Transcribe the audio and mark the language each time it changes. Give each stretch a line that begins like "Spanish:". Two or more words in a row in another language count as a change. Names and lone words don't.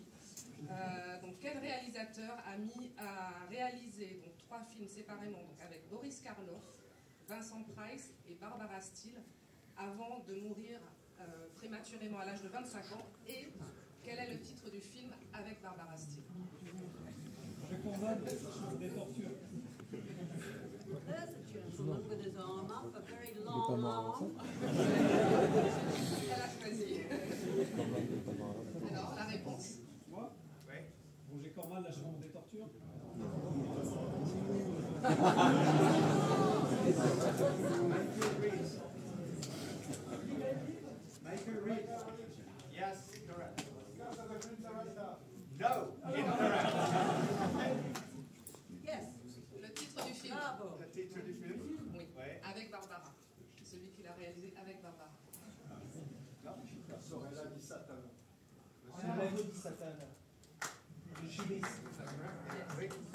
French: Donc quel réalisateur a réalisé donc 3 films séparément, donc avec Boris Karloff, Vincent Price et Barbara Steele, avant de mourir prématurément à l'âge de 25 ans, et quel est le titre du film avec Barbara Steele? Je condamne des tortures.
English: There's a gentleman with his arm up, a very long arm.
French: Elle a choisi. Alors, la réponse? Moi? Oui. Roger Corman, la chambre des tortures. Michael Reed.
English: Yes, correct. No, incorrect. Yes.
French: Le titre du film? Bravo. Le titre du film? Oui, Oui. avec Barbara. Celui qui l'a réalisé avec Barbara.
Italian: Sorella di Satana. Sorella di Satana.
French: Le chimiste. Oui.